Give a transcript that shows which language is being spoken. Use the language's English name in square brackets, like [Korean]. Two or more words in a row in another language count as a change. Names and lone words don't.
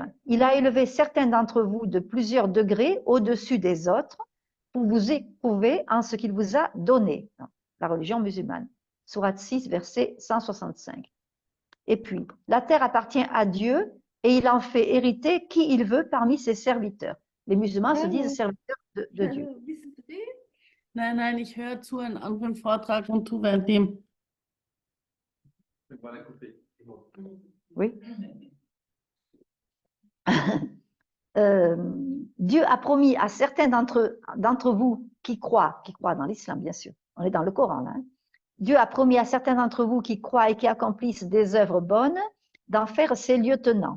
[French] Il a élevé certains d'entre vous de plusieurs degrés au-dessus des autres pour vous éprouver en ce qu'il vous a donné. La religion musulmane. Sourate 6, verset 165. Et puis, la terre appartient à Dieu et il en fait hériter qui il veut parmi ses serviteurs. Les musulmans se disent serviteurs de Dieu. [German] Nein, nein, ich höre zu einem anderen Vortrag und tu währenddem. [French] Oui. Dieu a promis à certains d'entre vous qui croient dans l'islam, bien sûr, on est dans le Coran là, hein. Dieu a promis à certains d'entre vous qui croient et qui accomplissent des œuvres bonnes d'en faire ses lieutenants.